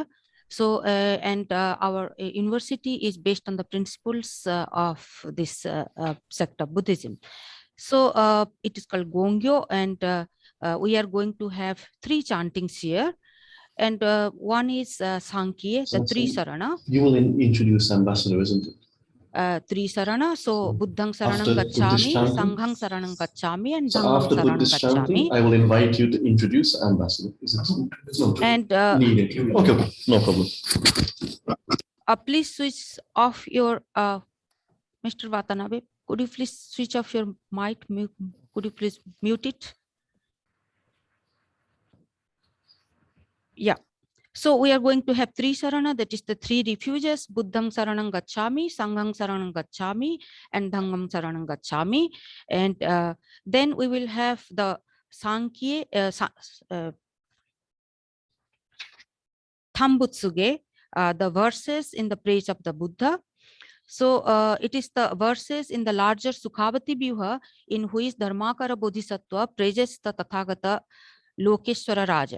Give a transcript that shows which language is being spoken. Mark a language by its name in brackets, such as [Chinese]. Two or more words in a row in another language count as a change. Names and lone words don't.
[English] So, our university is based on the principles of this sect of Buddhism. So it is called Gongyo, and we are going to have 3 chantings here. And one is Sankhya, the Trisarana. You will introduce Ambassador, isn't it? [Pali] Trisarana, so Buddhang Saranam Gacchami, Sanghang Saranam Gacchami, and Dhammam Saranam Gacchami. [English] I will invite you to introduce Ambassador. Is it? And okay, no problem. Please switch off your, Mr. Watanabe, could you please switch off your mic? Could you please mute it? Yeah. So we are going to have 3 sarana, that is the 3 refuges, [Pali] Buddham Saranam Gacchami, Sangham Saranam Gacchami, [English] and [Pali] Dhammam Saranam Gacchami. [English] And then we will have the Sankhya, Thambutsuge, the verses in the praise of the Buddha. So it is the verses in the larger Sukhavati Vyuha in which Dharmakara Bodhisattva praises the Tathagata Lokeshwara Raja.